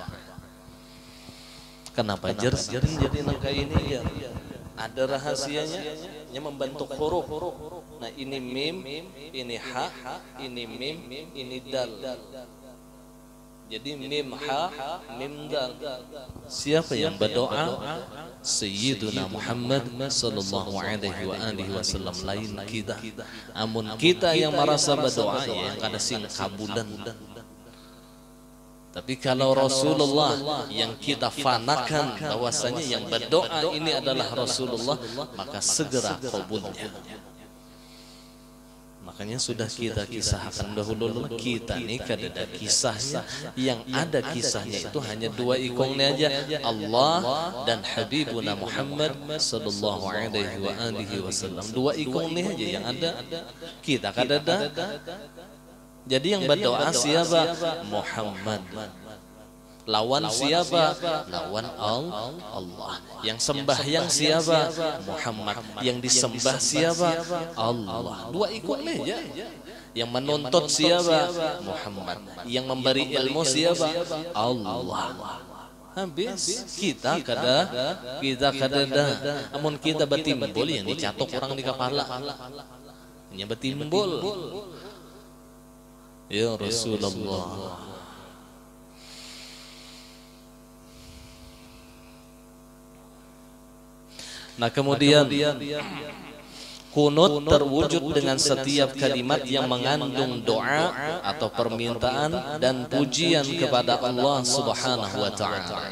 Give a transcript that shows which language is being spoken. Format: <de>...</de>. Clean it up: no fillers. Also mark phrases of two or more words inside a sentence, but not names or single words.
<bjn>Kenapa jering jadi nangka ini ya? Ada rahasianya, yang membentuk huruf. Nah ini mim, ini ha, ini mim, ini dal. Jadi mim ha, mim dal. Siapa yang berdoa?</bjn> <ar>سيدنا محمد صلى الله عليه وسلم,</ar> <bjn>lain kita. Amun kita yang merasa berdoa ya yang kada sing kabulan. Tapi kalau Rasulullah yang kita fanakan bahwasanya yang berdoa ini adalah Rasulullah, maka segera kabulnya. Makanya sudah kita kisahkan dahulu, kita nih kada ada kisahnya. Yang ada kisahnya itu hanya dua ikonnya aja,</bjn> <ar>Allah dan حبيبنا محمد صلى الله عليه وسلم.</ar> <bjn>Dua ikonnya aja yang ada, kita kada ada. Jadi yang berdoa siapa? Muhammad. Lawan siapa? Lawan Allah. Yang sembahyang siapa? Muhammad. Yang disembah siapa? Allah. Dua ikonnya aja. Yang menuntut siapa? Muhammad. Yang memberi ilmu siapa? Allah. Habis kita kada ada. Namun kita betimbul yang dicatok orang di kepala. Hanya betimbul.</bjn> <ar>يا رسول الله.</ar> <bjn>Nah kemudian kunut terwujud dengan setiap kalimat yang mengandung doa atau permintaan dan pujian kepada</bjn> <ar>الله سبحانه وتعالى.</ar>